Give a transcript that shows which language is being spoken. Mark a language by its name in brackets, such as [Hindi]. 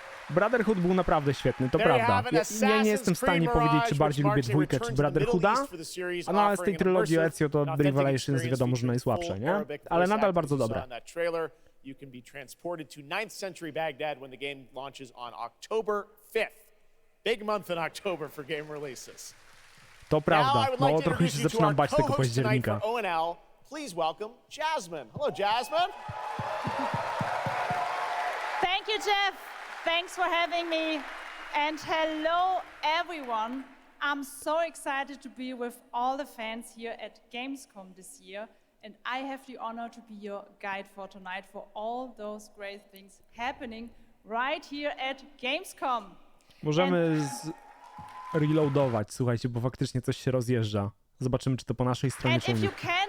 [Polish] Brotherhood był naprawdę świetny, to prawda. Ja nie jestem w stanie powiedzieć, czy bardziej lubię dwójkę, czy Brotherhooda, ale z tej trylogii Ezio to Revelations wiadomo, że najsłabsze, nie? Ale nadal bardzo dobre. [English] You can be transported to 9th century Baghdad when the game launches on October 5th. Big month in October for game releases. [Polish] To prawda. No trochę się zaczynam bać tego października. [English] Please welcome Jasmine. Hello, Jasmine. Thank you, Jeff. Thanks for having me. And hello, everyone. I'm so excited to be with all the fans here at Gamescom this year. And I have the honor to be your guide for tonight for all those great things happening right here at Gamescom. [Polish] Możemy reloadować, słuchajcie, bo faktycznie coś się rozjeżdża. Zobaczymy, czy to po naszej stronie czy u nich.